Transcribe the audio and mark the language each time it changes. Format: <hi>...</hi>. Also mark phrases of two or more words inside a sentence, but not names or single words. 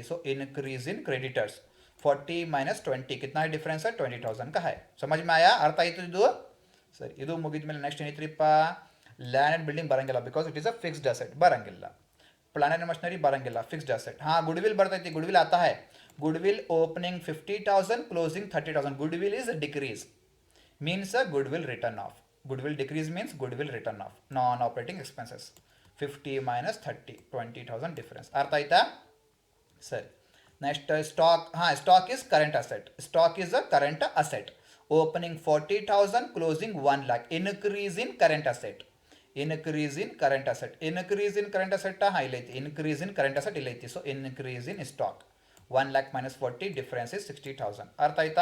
<en>So increase in creditors 40 minus 20</en> <hi>कितना डिफरेंस है? 20,000 का है. समझ में आया?</hi> <kn>ಅರ್ಥ ಆಯಿತು ಇದು? ಸರಿ, ಇದು ಮುಗಿದ ಮೇಲೆ ನೆಕ್ಸ್ಟ್ ಏನೈತ್ರಿಪ್ಪ?</kn> <en>land and building ಬರಂಗಿಲ್ಲ, because it is a fixed asset.</en> <kn>ಬರಂಗಿಲ್ಲ.</kn> <en>plant and machinery ಬರಂಗಿಲ್ಲ, fixed asset.</en> <kn>ಹಾಂ, ಗುಡ್ವಿಲ್ ಬರ್ತೈತಿ. ಗುಡ್ವಿಲ್</kn> <hi>आता है.</hi> <en>goodwill opening 50,000, closing 30,000. goodwill is decrease, means a goodwill written off. Goodwill decrease means goodwill written off. Non-operating expenses 50 minus 30, 20,000 difference.</en> <kn>ಅರ್ಥ ಆಯ್ತಾ? ಸರಿ,</kn> <en>next stock. ಹಾಂ, stock is current asset. Stock is a current asset. opening 40,000, closing 1 lakh. Increase in current asset. increase in current asset. Increase in current asset ಇಲ್ಲೈತಿ. increase in current asset ಇಲ್ಲೈತಿ. so increase in stock 1 lakh minus 40 difference is 60,000.</en> <kn>ಅರ್ಥ ಆಯ್ತಾ?</kn>